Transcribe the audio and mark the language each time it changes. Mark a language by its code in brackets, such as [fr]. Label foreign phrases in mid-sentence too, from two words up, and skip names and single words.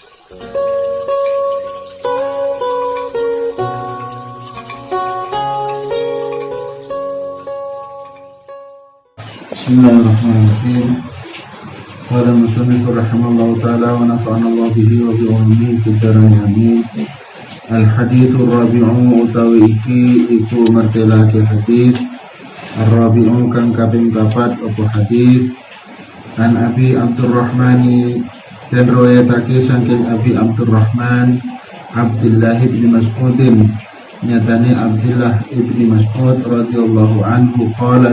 [ar] بسم الله الرحمن الرحيم. قال المصنف رحمه الله تعالى ونفعنا الله به وبعلومه في الدارين آمين. الحديث الرابع [jv] utawi iki iku martelake hadis ar-rabi'u kang kaping 4 apa hadis [ar] عن أبي عبد الرحمن [jv] dan riwayatake saking Abi Abdurrahman Abdullah bin Mas'udin nyatane Abdullah bin Mas'ud [ar] رضي الله عنه قال